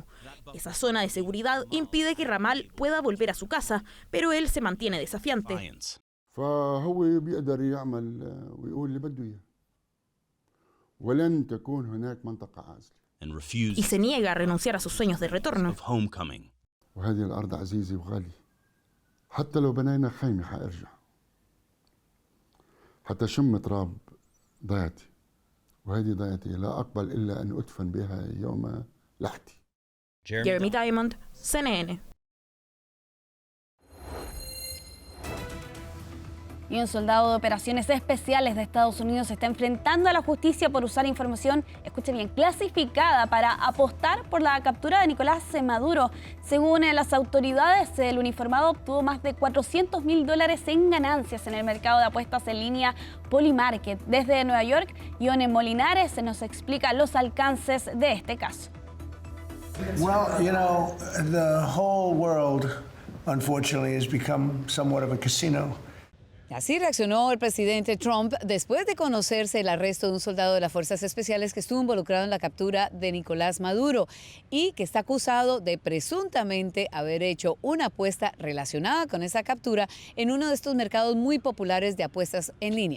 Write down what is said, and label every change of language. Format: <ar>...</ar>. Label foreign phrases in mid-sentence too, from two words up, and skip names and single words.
<es>Esa zona de seguridad impide que Ramal pueda volver a su casa, pero él se mantiene desafiante. Y se niega a renunciar a sus sueños de retorno.</es> <ar>حتى شم تراب ضيعتي وهذه ضيعتي لا أقبل إلا أن أدفن بها يوم لحدي.</ar> <es>Jeremy Diamond, CNN. Y un soldado de operaciones especiales de Estados Unidos se está enfrentando a la justicia por usar información, escuche bien, clasificada para apostar por la captura de Nicolás Maduro. Según las autoridades, el uniformado obtuvo más de $400.000 en ganancias en el mercado de apuestas en línea Polymarket. Desde Nueva York, Ione Molinares nos explica los alcances de este caso.</es> <en>Well, you know, the whole world, unfortunately, has become somewhat of a casino.</en> <es>Así reaccionó el presidente Trump después de conocerse el arresto de un soldado de las Fuerzas Especiales que estuvo involucrado en la captura de Nicolás Maduro y que está acusado de presuntamente haber hecho una apuesta relacionada con esa captura en uno de estos mercados muy populares de apuestas en línea.</es>